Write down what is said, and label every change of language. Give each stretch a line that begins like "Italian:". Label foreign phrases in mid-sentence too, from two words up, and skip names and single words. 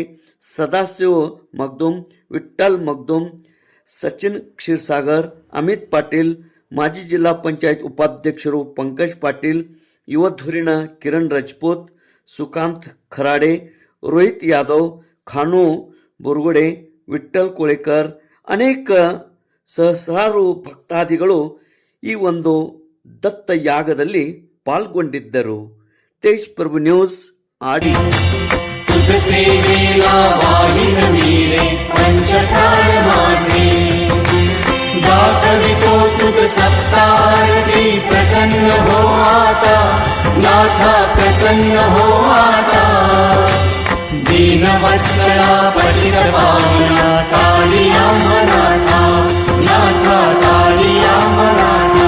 Kannada: ಸದಾಶಿವ ಮಗ್ದುಮ್, ವಿಠ್ಠಲ್ ಮಗ್ದುಮ್, ಸಚಿನ್ ಕ್ಷೀರ್ಸಾಗರ್, ಅಮಿತ್ ಪಾಟೀಲ್, ಮಾಜಿ ಜಿಲ್ಲಾ ಪಂಚಾಯತ್ ಉಪಾಧ್ಯಕ್ಷರು ಪಂಕಜ್ ಪಾಟೀಲ್, ಯುವ ಧುರೀಣ ಕಿರಣ್ ರಜಪೂತ್, ಸುಕಾಂತ್ ಖರಾಡೆ, ರೋಹಿತ್ ಯಾದವ್, ಖಾನು ಬುರ್ಗುಡೆ, ವಿಠ್ಠಲ್ ಕೋಳೇಕರ್, ಅನೇಕ ಸಹಸ್ರಾರು ಭಕ್ತಾದಿಗಳು ಈ ಒಂದು ದತ್ತಯಾಗದಲ್ಲಿ ಪಾಲ್ಗೊಂಡಿದ್ದರು. ತೇಜ್ ಪ್ರಭು ನ್ಯೂಸ್ ಆಡಿ.
Marathi: सप्तारती प्रसन्न हो आता, नाथा प्रसन्न हो आता. दीन वत्सला पतित पावना, कालिया मनाथा, नाथा कालिया मनाथा.